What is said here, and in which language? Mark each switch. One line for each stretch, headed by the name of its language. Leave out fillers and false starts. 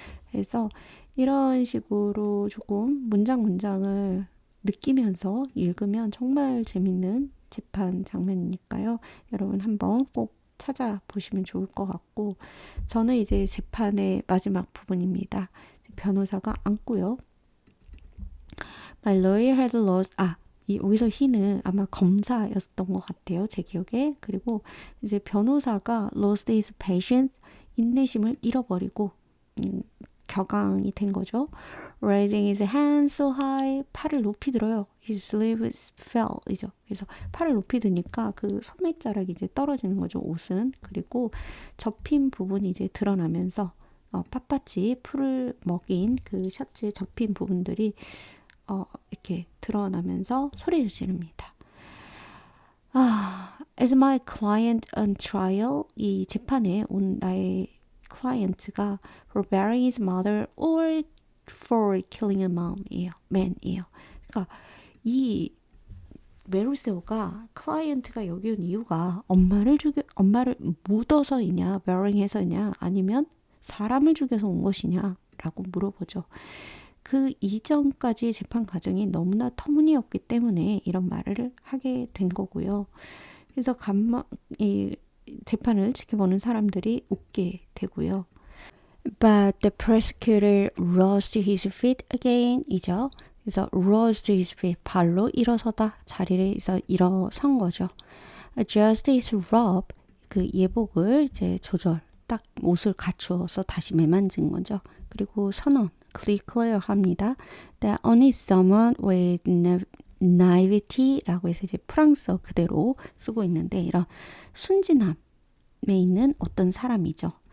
Korean: 그래서 이런 식으로 조금 문장을 느끼면서 읽으면 정말 재밌는 재판 장면이니까요. 여러분 한번 꼭 찾아보시면 좋을 것 같고 저는 이제 재판의 마지막 부분입니다. 변호사가 앉고요.
English: My lawyer had lost
Korean: 여기서 he는 아마 검사였던 것 같아요. 제 기억에. 그리고 이제 변호사가
English: lost his patience,
Korean: 인내심을 잃어버리고 격앙이 된 거죠.
English: Raising his hand so high,
Korean: 팔을 높이 들어요.
English: His sleeves fell, 이죠.
Korean: 그래서 팔을 높이 드니까 그 소매자락이 이제 떨어지는 거죠. 옷은. 그리고 접힌 부분이 이제 드러나면서 빳빳이 풀을 먹인 그 셔츠의 접힌 부분들이 이렇게 드러나면서 소리를 지릅니다.
English: As my client on trial,
Korean: 이 재판에 온 나의 클라이언트가
English: for burying his mother or for killing a man이에요.
Korean: 그러니까 이 메르세오가 클라이언트가 여기 온 이유가 엄마를 묻어서이냐, burying해서냐, 아니면 사람을 죽여서 온 것이냐라고 물어보죠. 그 이전까지의 재판 과정이 너무나 터무니없기 때문에 이런 말을 하게 된 거고요. 그래서 이 재판을 지켜보는 사람들이 웃게 되고요.
English: But the prosecutor rose to his feet again 이죠.
Korean: 그래서
English: rose to his feet,
Korean: 발로 일어서다, 자리에서 일어선 거죠.
English: Adjust his robe,
Korean: 그 예복을 이제 딱 옷을 갖추어서 다시 매만진 거죠. 그리고 선언, clear 합니다.
English: That only someone with naivety
Korean: 라고 해서 이제 프랑스어 그대로 쓰고 있는데 이런 순진함에 있는 어떤 사람이죠.